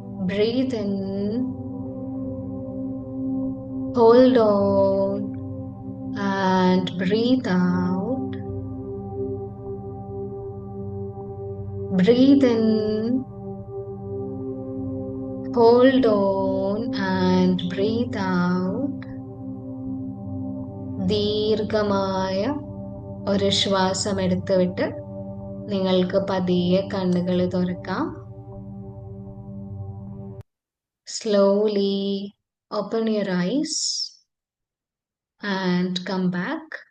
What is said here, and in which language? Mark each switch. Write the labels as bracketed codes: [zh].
[en] Breathe in, hold on, and breathe out. Breathe in, hold on, and breathe out. [ml] ദീർഘമായ ഒരു ശ്വാസം എടുത്തു വിട്ട് നിങ്ങൾക്ക് പതിയെ കണ്ണുകൾ തുറക്കാം. [en] Slowly open your eyes and come back.